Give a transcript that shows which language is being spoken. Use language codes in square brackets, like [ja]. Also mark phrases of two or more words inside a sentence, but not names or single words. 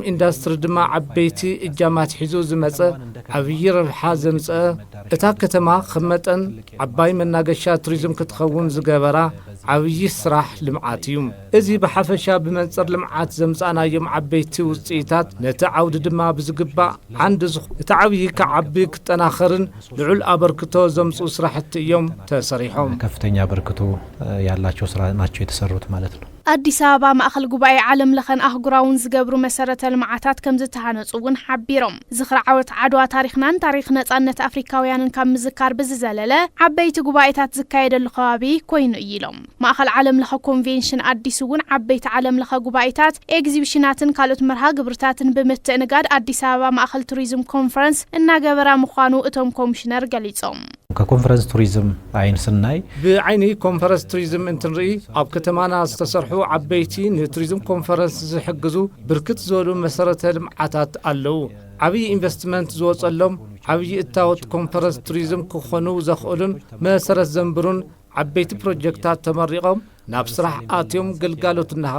[ti] ኢንዱስትሪ ድማ ዓበይቲ እጃማት ሒዙ ዝመጸ ዓብይ ረብሓ ዘምጽአ እታ ከተማ ክመጠን ዓባይ መናገሻ ቱሪዝም ክትኸውን ዝገበራ ዓብይ ስራሕ ልምዓት እዩ። እዚ ብሓፈሻ ብመንጽር ልምዓት ዘምጻናዮም ዓበይቲ ውጽኢታት ነቲ ዓውዲ ድማ ብዝግባእ ዓንዲ እቲ ዓብይ ከዓቢ ክጠናኸርን ልዑል አበርክቶ ዘምጹ ስራሕቲ እዮም ተሰሪሖም። [am] ከፍተኛ አበርክቶ ያላቸው ስራ ናቸው የተሰሩት ማለት ነው። [ti] አዲስ አበባ ማእኸል ጉባኤ ዓለም ለኸን አህጉራውን ዝገብሩ መሰረተ ልምዓታት ከም ዝተሃነጹውን ሓቢሮም ዝኽሪ ዓወት ዓድዋ ታሪኽናን ታሪኽ ነጻነት አፍሪካውያንን ካብ ምዝካር ብዝዘለለ ዓበይቲ ጉባኤታት ዝካየደሉ ከባቢ ኮይኑ ኢሎም ማእኸል ዓለም ለኸ ኮንቬንሽን አዲስ እውን ዓበይቲ ዓለም ለኸ ጉባኤታት ኤግዚቢሽናትን ካልኦት መርሃ ግብርታትን ብምትእንጋድ አዲስ አበባ ማእኸል ቱሪዝም ኮንፈረንስ እናገበራ ምዃኑ እቶም ኮሚሽነር ገሊጾም [am] ከኮንፈረንስ ቱሪዝም አይን ስናይ [ti] ብዓይኒ ኮንፈረንስ ቱሪዝም እንትንርኢ ኣብ ከተማና ዝተሰርሑ ዓበይቲ ንቱሪዝም ኮንፈረንስ ዝሕግዙ ብርክት ዝበሉ መሰረተ ልምዓታት ኣለው። ዓብይ ኢንቨስትመንት ዝወጸሎም ዓብይ እታወት ኮንፈረንስ ቱሪዝም ክኾኑ ዘኽእሉን መሰረት ዘንብሩን ዓበይቲ ፕሮጀክታት ተመሪቖም ናብ ስራሕ ኣትዮም ግልጋሎት እናሃቡ